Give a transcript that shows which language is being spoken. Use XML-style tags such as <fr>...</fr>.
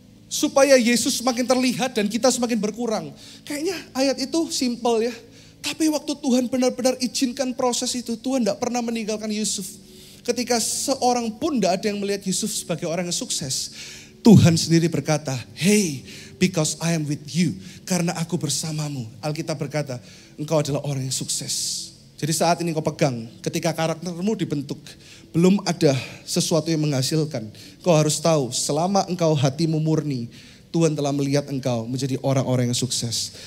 <id>Supaya Yesus semakin terlihat dan kita semakin berkurang. Kayaknya ayat itu simpel ya. Tapi waktu Tuhan benar-benar izinkan proses itu, Tuhan tidak pernah meninggalkan Yusuf. Ketika seorang pun tidak ada yang melihat Yusuf sebagai orang yang sukses.</id> <en>Tuhan sendiri berkata, hey, because I am with you.</en> <id>Karena aku bersamamu. Alkitab berkata, engkau adalah orang yang sukses. Jadi saat ini kau pegang, ketika karaktermu dibentuk, belum ada sesuatu yang menghasilkan. Kau harus tahu, selama engkau hatimu murni, Tuhan telah melihat engkau menjadi orang-orang yang sukses.</id>